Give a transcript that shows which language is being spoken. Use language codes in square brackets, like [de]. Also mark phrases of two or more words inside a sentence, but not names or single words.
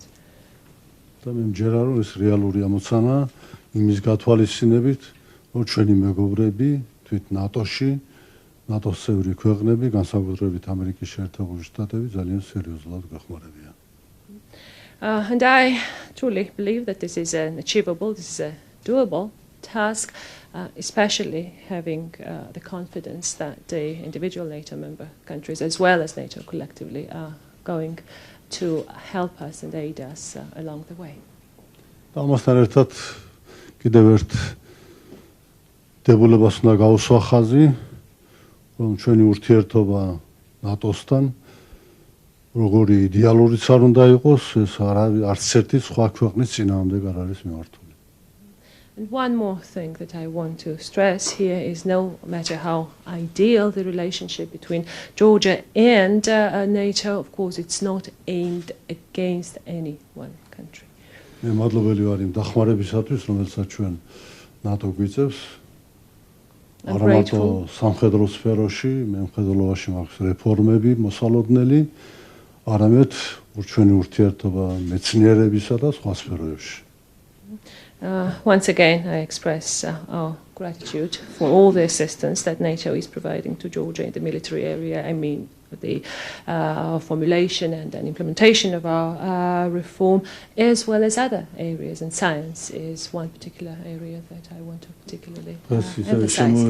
[ka] და მე მჯერა რომ ეს რეალური ამოცანა იმის გათვალისწინებით, რომ ჩვენი მეგობრები თვით ნატოში, ნატოს წევრი ქვეყნები, განსაკუთრებით ამერიკის შეერთებული შტატები ძალიან სერიოზულად გახმარებიან. [en] And I truly believe that this is an achievable, this is a doable task, especially having the confidence that the individual NATO member countries, as well as NATO collectively, are going to help us and aid us along the way. [ka] ამასთან ერთად კიდევ ერთ დებულებას უნდა გავუსვა ხაზი, რომ ჩვენი ურთიერთობა ნატოსთან როგორი იდეალურიც არ უნდა იყოს, ეს არც ერთი სხვა ქვეყნის წინააღმდეგ არ არის მიმართული. [en] And one more thing that I want to stress here is no matter how ideal the relationship between Georgia and NATO, of course, it's not aimed against any one country. [ka] მე მადლობელი ვარ იმ დახმარებისათვის, რომელსაც ჩვენ ნატო გვიწევს. არა მარტო სამხედრო სფეროში, მე მხედველობაში მაქვს რეფორმები მოსალოდნელი, არამედ ჩვენი ურთიერთობა მეცნიერებისა და სხვა სფეროებში. [en] Once again, I express our gratitude for all the assistance that NATO is providing to Georgia in the military area. I mean, the formulation and implementation of our reform, as well as other areas, and science is one particular area that I want to particularly emphasize.